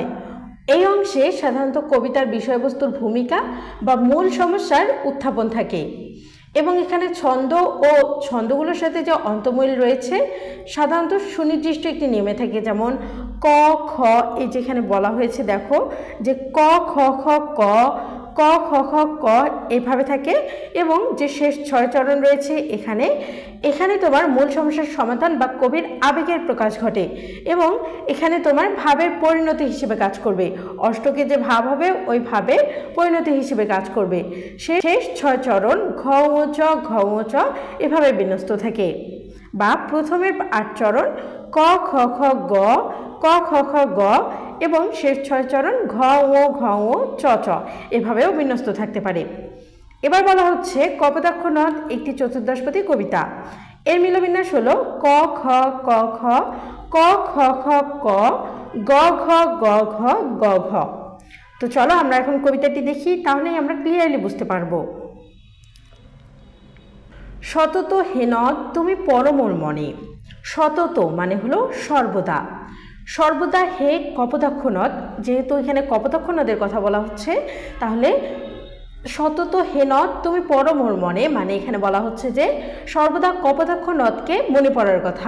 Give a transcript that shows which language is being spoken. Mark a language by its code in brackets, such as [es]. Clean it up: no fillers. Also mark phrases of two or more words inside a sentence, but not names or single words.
[bn] এই অংশে সাধারণত কবিতার বিষয়বস্তুর ভূমিকা বা মূল সমস্যার উত্থাপন থাকে এবং এখানে ছন্দ ও ছন্দগুলোর সাথে যে অন্তমিল রয়েছে সাধারণত সুনির্দিষ্ট একটি নিয়মে থাকে। যেমন ক খ, এই যেখানে বলা হয়েছে দেখো যে ক খ খ ক, খ ক খ খ ক এইভাবে থাকে এবং যে শেষ 6 চরণ রয়েছে এখানে তোমার মূল সমস্যার সমাধান বা কবির আবেগের প্রকাশ ঘটে এবং এখানে তোমার ভাবের পরিণতি হিসেবে কাজ করবে। অষ্টকে যে ভাব হবে ওই ভাবের পরিণতি হিসেবে কাজ করবে। শেষ 6 চরণ ঘ ও চ ঘ ও চ এভাবে বিন্যস্ত থাকে। বা প্রথমের 8 চরণ ক খ খ গ ক খ খ গ এবং শেষ 6 চরণ ঘ ও চ চ এভাবেও বিন্যস্ত থাকতে পারে। এবার বলা হচ্ছে কপোতাক্ষ নদ একটি চতুর্দশপদী কবিতা। এর মিলবিন্যাস হলো ক খ ক খ ক খ খ ক গ ঘ গ ঘ গ ঘ। তো চলো আমরা এখন কবিতাটি দেখি, তাহলেই আমরা ক্লিয়ারলি বুঝতে পারবো। সতত হে নদ তুমি পরমোর মনে। সতত মানে হলো সর্বদা। সর্বদা হে কপোতাক্ষ নদ, যেহেতু এখানে কপোতাক্ষ নদের কথা বলা হচ্ছে, তাহলে সতত হে নদ তুমি পরমোর মনে মানে এখানে বলা হচ্ছে যে সর্বদা কপোতাক্ষ নদকে মনে পড়ার কথা।